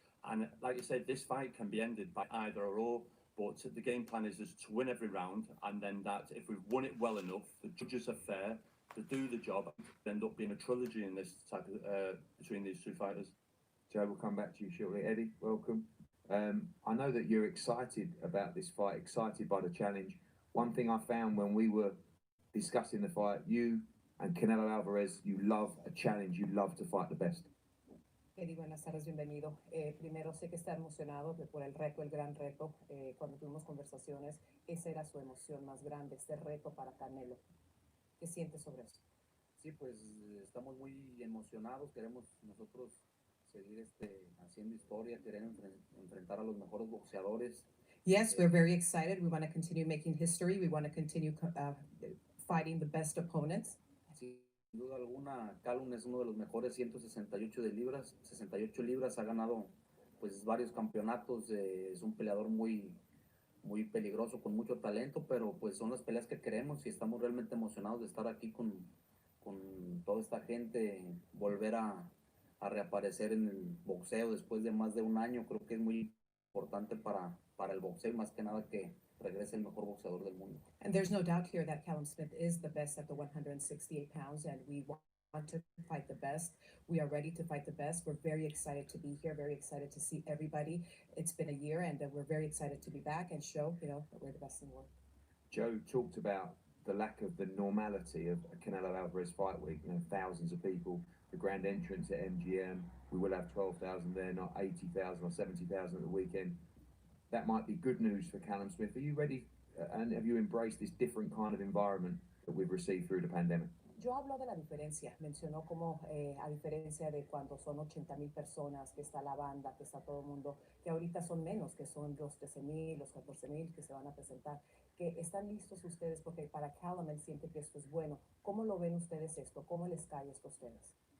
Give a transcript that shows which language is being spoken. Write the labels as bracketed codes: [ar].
[en] And like I said, this fight can be ended by either or. But the game plan is to win every round, and then that if we've won it well enough, the judges are fair to do the job, and end up being a trilogy in this type of between these two fighters. Joe, we'll come back to you shortly. Eddie, welcome. I know that you're excited about this fight, excited by the challenge. One thing I found when we were discussing the fight, you and Canelo Alvarez, you love a challenge, you love to fight the best. [es] Eddie, buenas tardes, bienvenido. Primero, sé que está emocionado por el reto, el gran reto. Cuando tuvimos conversaciones, esa era su emoción más grande, este reto para Canelo. ¿Qué sientes sobre eso? Sí, pues estamos muy emocionados, queremos nosotros seguir haciendo historia, queremos enfrentar a los mejores boxeadores. [en] Yes, we're very excited. We want to continue making history. We want to continue fighting the best opponents. [es] Sin duda alguna, Callum es uno de los mejores 168 de libras, 68 libras, ha ganado pues varios campeonatos, es un peleador muy peligroso, con mucho talento, pero pues son las peleas que queremos y estamos realmente emocionados de estar aquí con toda esta gente, volver a reaparecer en el boxeo después de más de un año. Creo que es muy importante para el boxeo y más que nada que regrese el mejor boxeador del mundo. [en] And there's no doubt here that Callum Smith is the best at the 168 pounds, and we want to fight the best. We are ready to fight the best. We're very excited to be here, very excited to see everybody. It's been a year, and we're very excited to be back and show, that we're the best in the world. Joe talked about the lack of the normality of a Canelo Alvarez fight week. Thousands of people, the grand entrance at MGM. We will have 12,000 there, not 80,000 or 70,000 at the weekend. That might be good news for Callum Smith. Are you ready and have you embraced this different kind of environment that we've received through the pandemic? [es] Yo hablo de la diferencia, mencionó como a diferencia de cuando son 80,000 personas, que está la banda, que está todo el mundo, que ahorita son menos, que son los 13,000, los 14,000 que se van a presentar, que están listos ustedes, porque para Callum él siente que esto es bueno. ¿Cómo lo ven ustedes esto? ¿Cómo les cae esto a ustedes?